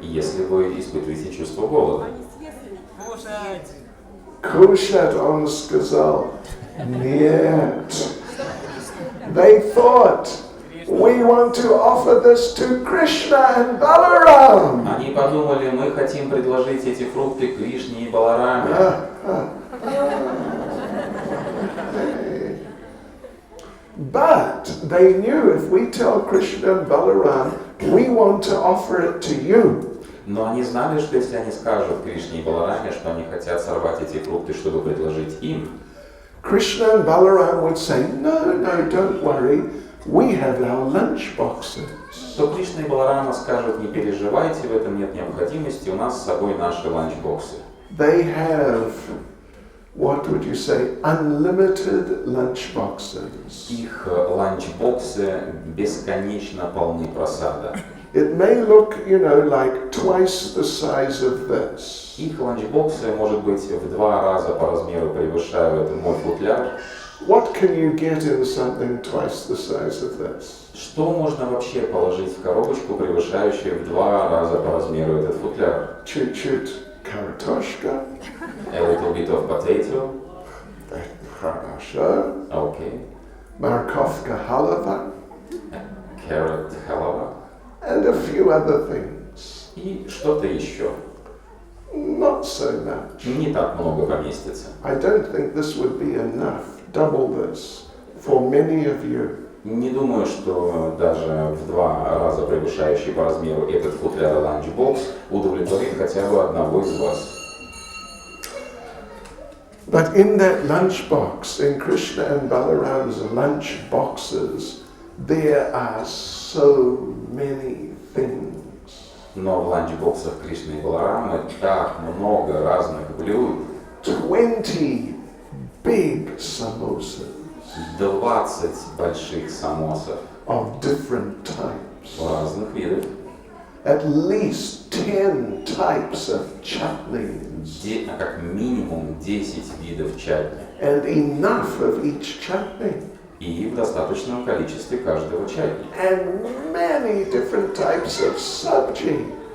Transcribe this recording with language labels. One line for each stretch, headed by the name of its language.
Russian: Если вы испытываете чувство голода. Kushat, он сказал, нет.
English: They thought, we want to offer this to Krishna and Balaram.
Russian: Они подумали, мы хотим предложить эти фрукты Кришне и Балараме.
English: But they knew if we tell Krishna and Balaram, we want to offer it to you.
Russian: Но они знали, что если они скажут Кришне и Балараме, что они хотят сорвать эти фрукты, чтобы предложить им,
English: Krishna and Balaram would say, no, don't worry. we have our lunch boxes.
Russian: То Кришна и Баларама скажут: не переживайте, в этом нет необходимости, у нас с собой наши ланчбоксы.
English: They have, what would you say, unlimited lunch boxes.
Russian: Их ланчбоксы бесконечно полны просада.
English: It may look, like twice the size of this.
Russian: Их ланчбоксы, может быть, в 2 раза по размеру превышают мой футляр.
English: What can you get in something twice the size of this?
Russian: Что можно вообще положить в коробочку, превышающую в 2 раза по размеру этот футляр? Chut-chut kartoshka.
English: A little bit of potato.
Russian: Хорошо.
English: Okay.
Russian: Markovka halava.
English: Carrot halava. And a few other things.
Russian: И что-то еще.
English: Not so much.
Russian: Не так много поместится.
English: I don't think this would be enough. Double this for many of you.
Russian: Не думаю, что даже в 2 раза превышающий по размеру этот футляр ланчбокс удовлетворит хотя бы одного из вас.
English: But in that lunchbox, in Krishna and Balaram's lunch boxes, there are so many things.
Russian: Но в ланчбоксах Кришны и Баларамы так много разных блюд.
English: 20 big samosas
Russian: 20 больших самосов
English: of different types.
Russian: разных видов.
English: At least 10 types of chutneys.
Russian: Как минимум 10 видов чатни.
English: And enough of each chutney.
Russian: И в достаточном количестве каждого чатни.
English: And many different types of sabji.